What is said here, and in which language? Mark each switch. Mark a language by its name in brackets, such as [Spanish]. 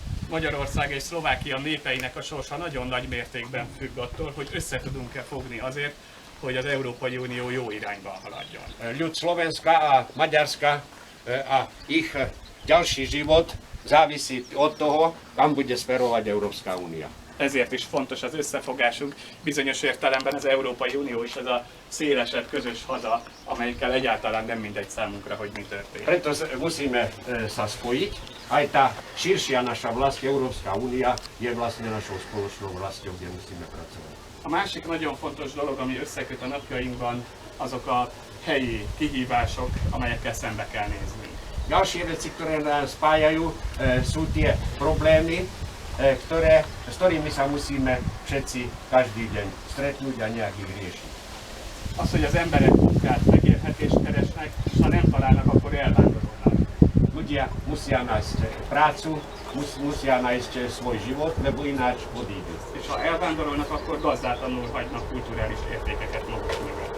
[Hungarian] Magyarország és Szlovákia népeinek a sorsa nagyon nagy mértékben függ attól, hogy össze tudunk-e fogni azért, hogy az Európai Unió jó irányba haladjon. [Slovak] Ľud Slovenska a Maďarska a ich ďalší život závisí od toho, kam bude smerovať Európska únia. [Hungarian] ezért is fontos az összefogásunk. Bizonyos értelemben az Európai Unió is az a szélesebb közös haza, amelyikkel egyáltalán nem mindegy számunkra, hogy mi történik. [Slovak] Preto musíme sa spojiť. Aj tá širšia naša vlast, Európska únia, je vlastne našou spoločnou vlastou, kde musíme pracovať. [Hungarian] A másik nagyon fontos dolog, ami összeköt a napjainkban, azok a helyi kihívások, amelyekkel szembe kell néznünk. [Slovak] Ďalšie veci, ktoré nás spájajú, sú tie problémy, s ktorými sa musíme všetci každý deň stretnúť a nejak ich riešiť. [Hungarian] Az, hogy az emberek munkát, megélhetést keresnek, és ha nem találnak, akkor elvándorolnak. [Slovak] Ľudia musia nájsť prácu, musia nájsť svoj život, lebo ináč odídu. [Hungarian] És ha elvándorolnak, akkor gazdátlanul hagynak kulturális értékeket maguk mögött.